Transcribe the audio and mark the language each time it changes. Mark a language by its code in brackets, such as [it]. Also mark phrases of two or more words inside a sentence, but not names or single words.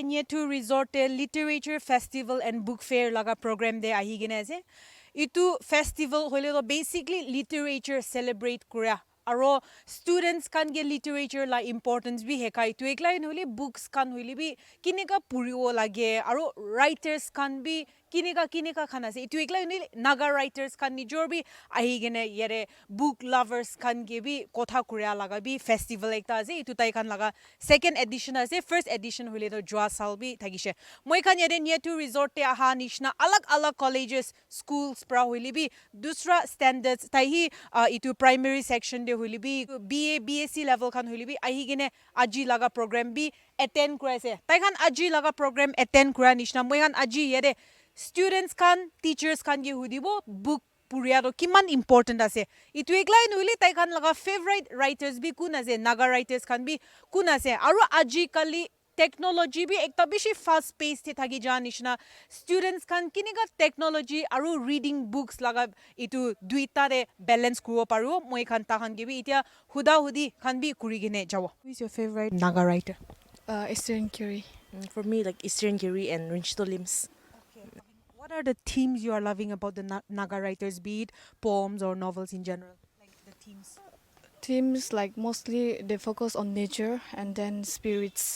[nag] Nietu Resort Literature Festival and Book Fair laga program de ahi gine ase. Itu festival hole to basically [en] literature celebrate [nag] kura. Aro students kan ge literature la importance bi hekai tu ekla hole books kan hole bi kineka puriwo lage aro writers kan bi kineka khana se itu ekla hole naga writers kan nijor bi ahi gine yare [en] book lovers [nag] kan ge bi kotha kuria laga bi festival ekta ase itu tai kan laga [en] second edition [nag] ase [en] first edition [nag] hole to jwa sal bi thagise moi kan yare Nietu Resort te aha nishna alag [en] colleges schools [nag] pra hole bi dusra standards tai hi itu [en] primary section [nag] de hole bi [en] BA BSc level [nag] kan hole bi ahi gine aji laga program bi attend kuraise tai kan aji laga program attend kura nishna moi kan aji yare students kan teachers kan ge hudibo book puria do kiman important ase itu ekla nuli tai kan laga [en] favorite writers [nag] bi kun ase naga writers kan bi kun ase aru aji kali technology bi ekta bishi [en] fast pace [nag] te thagi janishna students kan kiniga technology aru [en] reading books [nag] laga itu duita de balance kuo paru moi kan ta kan ge bi itia huda hudi kan bi kuri gine jawo. [en] Who is your favorite naga writer? Eastern Curie. For me, like Eastern Curie and Rinchito Lims. What are the themes you are loving about the naga writers, be it poems or novels in general? Like the themes. Themes like mostly they focus on nature and then spirits.